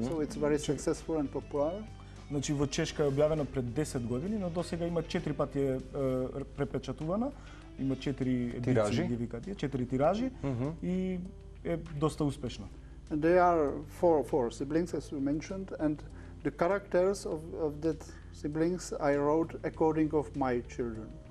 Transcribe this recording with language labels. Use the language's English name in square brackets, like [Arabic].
[English] So it's very successful and popular. [Macedonian] Значи во Чешка е објавено пред 10 години, но досега има 4 пати е препечатувана, има 4 едиции, ги викате, 4 тиражи и е доста успешна. [English] And they are four siblings, as you mentioned, and the characters of that siblings I wrote according of my children.